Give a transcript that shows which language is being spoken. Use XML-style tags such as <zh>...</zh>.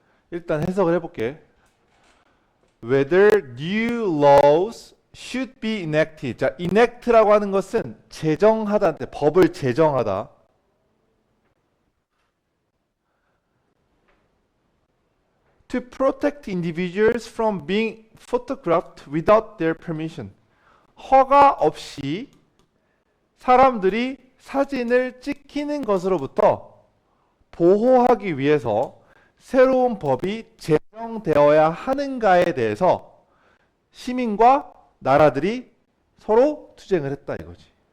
<ko>일단 해석을 해볼게.</ko> <en>Whether new laws should be enacted.</en> <ko>자, enact라고 하는 것은 제정하다, 법을 제정하다.</ko> <en>To protect individuals from being photographed without their permission.</en> <ko>허가 없이 사람들이 사진을 찍히는 것으로부터 보호하기 위해서 새로운 법이 제정되어야 하는가에 대해서 시민과 나라들이 서로 투쟁을 했다 이거지.</ko>